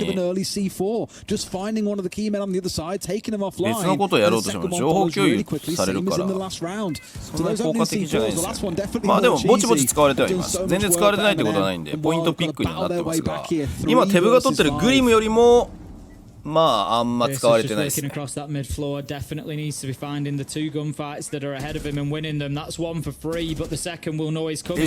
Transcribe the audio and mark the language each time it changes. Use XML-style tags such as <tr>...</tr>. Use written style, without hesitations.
<en>again, it's at the back of an early C4, just finding one of the key men on the other side, taking him offline.</en> <ja>別のことをやろうとしても情報共有されるから、そんな効果的じゃないですよね。まあでもぼちぼち使われてはいます。全然使われてないってことはないんでポイントピックにはなってますが、今テブが取ってるグリムよりもまああんま使われてないですね。</ja> <en>across that mid floor definitely needs to be finding the two gunfights that are ahead of him and winning them. That's one for free, but the second will know he's coming.</en>